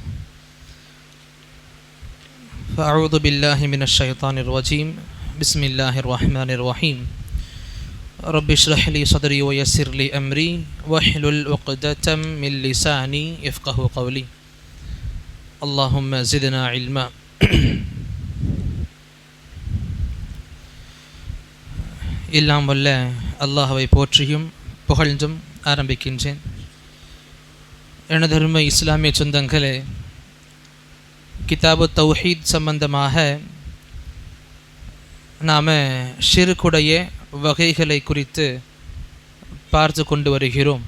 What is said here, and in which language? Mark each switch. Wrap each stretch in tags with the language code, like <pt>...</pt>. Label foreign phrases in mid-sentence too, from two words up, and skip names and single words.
<ar>فأعوذ بالله من الشيطان الرجيم بسم الله الرحمن الرحيم رب اشرح لي صدري ويسر لي أمري واحلل عقدة من لساني يفقهوا قولي اللهم زدنا علما.</ar> <ta>எல்லாம் வல்ல அல்லாஹ்வை போற்றியும் புகழ்ந்தும் ஆரம்பிக்கின்றேன். எனதருமை இஸ்லாமிய சொந்தங்களே, கிதாபு தௌஹீத் சம்பந்தமாக நாம் ஷிர்குடைய வகைகளை குறித்து பார்த்து கொண்டு வருகிறோம்.</ta>